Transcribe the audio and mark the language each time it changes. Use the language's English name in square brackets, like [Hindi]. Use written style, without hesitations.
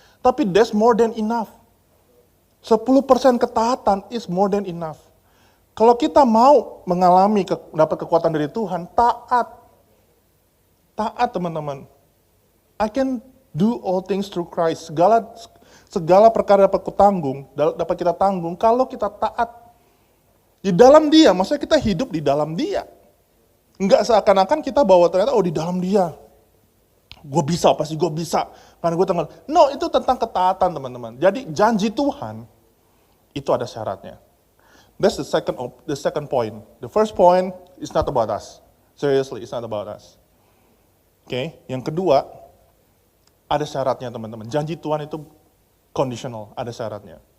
[English] Tapi that's more than enough. 10% ketaatan is more than enough. [Indonesian] Kalau kita mau mengalami dapat kekuatan dari Tuhan, taat. Taat, teman-teman. [English] I can do all things through Christ. [Indonesian] Segala perkara dapat kita tanggung kalau kita taat. Di dalam Dia, maksudnya kita hidup di dalam Dia. Enggak seakan-akan kita bawa ternyata, di dalam Dia. Gue bisa, pasti gue bisa. Karena gue tanggal. No, itu tentang ketaatan, teman-teman. Jadi janji Tuhan, itu ada syaratnya. [English] That's the second point. The first point is not about us. Seriously, it's not about us. [Indonesian] Oke, yang kedua, ada syaratnya, teman-teman. Janji Tuhan itu conditional, ada syaratnya.